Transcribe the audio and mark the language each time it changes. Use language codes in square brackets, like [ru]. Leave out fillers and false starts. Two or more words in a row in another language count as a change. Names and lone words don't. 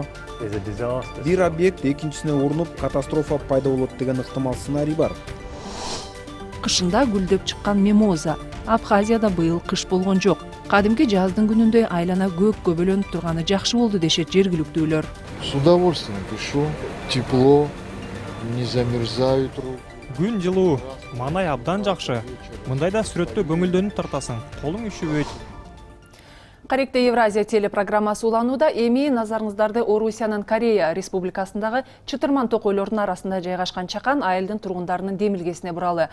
[ky] Бир объект экинчисине урунуп, катастрофа пайда болот деген ыктымал сценарий бар. Кышында гүлдөп чыккан мимоза. Абхазияда быйыл кыш болгон жок. Кадимки жаздын күнүндөй айлана көккө бөлөнүп турганы жакшы болду дешет жергиликтүүлөр. [ru] С удовольствием пишу. Тепло, не замерзают руки. [ky] Күн жылуу, манай абдан жакшы. Мындайда сүрөттө көңүлдөнүп тартасың, колуң үшүбөйт. Каректе Евразия телепрограммасы уланууда. Эми назарыңыздарды Орусиянын Корея Республикасындагы чытырман токойлордун арасында жайгашкан чакан айылдын тургундарынын демилгесине буралы.